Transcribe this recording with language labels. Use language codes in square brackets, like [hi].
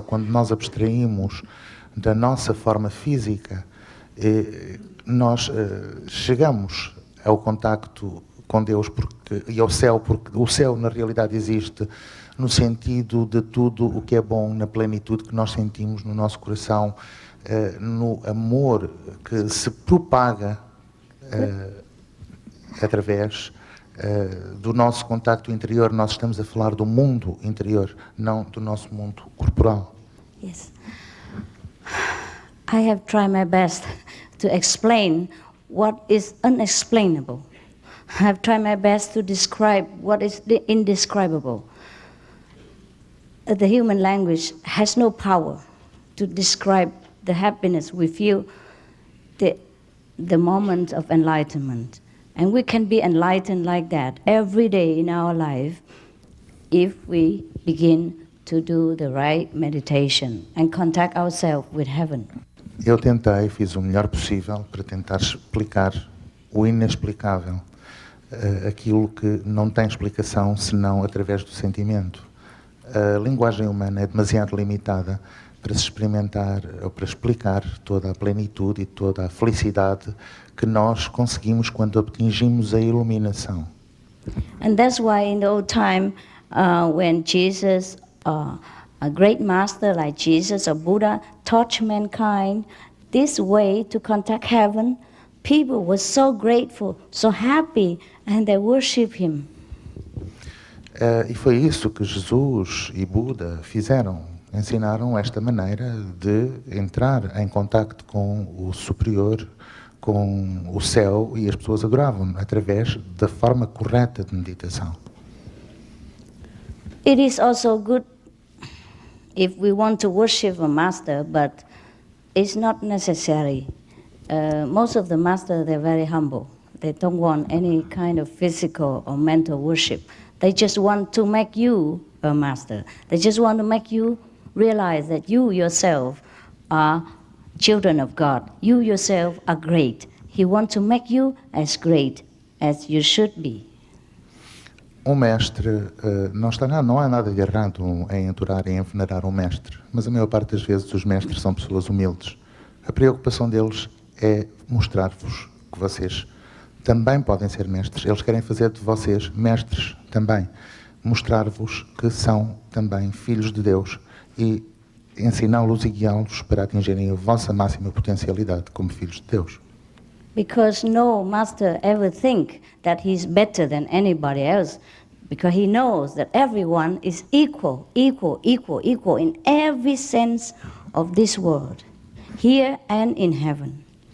[pt] Quando nós abstraímos da nossa forma física, nós chegamos ao contacto com Deus e ao céu, porque o céu na realidade existe no sentido de tudo o que é bom, na plenitude que nós sentimos no nosso coração, no amor que se propaga através do nosso contacto interior. Nós estamos a falar do mundo interior, não do nosso mundo corporal. [en] Yes. I have tried my best to explain what is unexplainable. I have tried my best to describe what is the indescribable. The human language has no power to describe the happiness we feel, the moment of enlightenment. And we can be enlightened like that every day in our life if we begin to do the right meditation and contact ourselves with heaven. [pt] Eu fiz o melhor possível para tentar explicar o inexplicável, aquilo que não tem explicação senão através do sentimento. A linguagem humana é demasiado limitada para se experimentar ou para explicar toda a plenitude e toda a felicidade que nós conseguimos quando atingimos a iluminação. [en] And that's why in the old time, when Jesus, a great master like Jesus or Buddha, taught mankind this way to contact heaven, people were so grateful, so happy, and they worship him. [pt] E foi isso que Jesus e Buda fizeram. Ensinaram esta maneira de entrar em contacto com o superior, com o céu, e as pessoas adoravam através da forma correta de meditação. [en] It is also good if we want to worship a master, but it's not necessary. Most of the masters, they're very humble. They don't want any kind of physical or mental worship. They just want to make you a master. They just want to make you realize that you yourself are children of God. You yourself are great. He wants to make you as great as you should be. [pt] Mestre, não há nada de errado em adorar e em venerar um mestre, mas a maior parte das vezes os mestres são pessoas humildes. A preocupação deles é mostrar-vos que vocês também podem ser mestres. Eles querem fazer de vocês mestres também. Mostrar-vos que são também filhos de Deus e ensiná-los e guiá-los para atingirem a vossa máxima potencialidade como filhos de Deus. [en] Because no master ever think that he's better than anybody else. because he knows that everyone is equal in every sense of this world, here and in heaven.